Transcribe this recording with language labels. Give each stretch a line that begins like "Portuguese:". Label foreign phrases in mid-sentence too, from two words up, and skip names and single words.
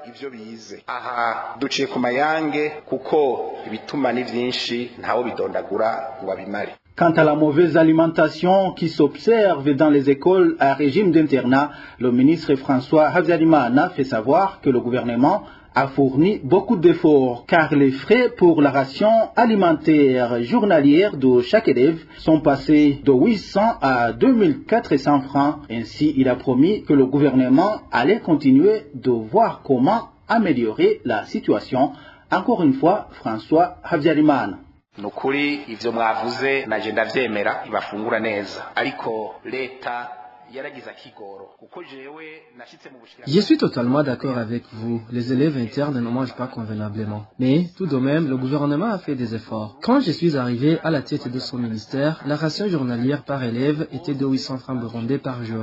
French: Quant à la mauvaise alimentation qui s'observe dans les écoles à régime d'internat, le ministre François Habyarimana fait savoir que le gouvernement a fourni beaucoup d'efforts car les frais pour la ration alimentaire journalière de chaque élève sont passés de 800 à 2400 francs. Ainsi, il a promis que le gouvernement allait continuer de voir comment améliorer la situation. Encore une fois, François Habyarimana.
Rundi: Nukuri ivyo mwavuze naje ndavyemera bafungura neza ariko leta
French: Je suis totalement d'accord avec vous. Les élèves internes ne mangent pas convenablement. Mais, tout de même, le gouvernement a fait des efforts. Quand je suis arrivé à la tête de son ministère, la ration journalière par élève était de 800 francs burundais par jour.